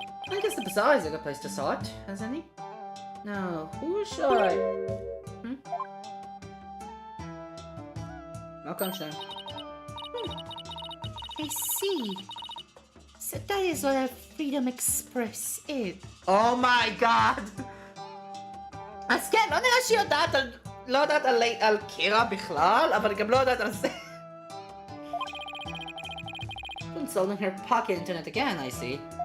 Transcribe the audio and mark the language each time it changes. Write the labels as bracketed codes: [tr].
[en] I guess the bazaar is a good place to start, hasn't he? Now, who should I... Welcome, Shen. I see. So that is what a Freedom Express is. Oh my god! [he] אז כן, לא נראה שהיא לא יודעת על קירה בכלל, אבל גם לא יודעת על זה. [en] Consulting her pocket internet again, I see.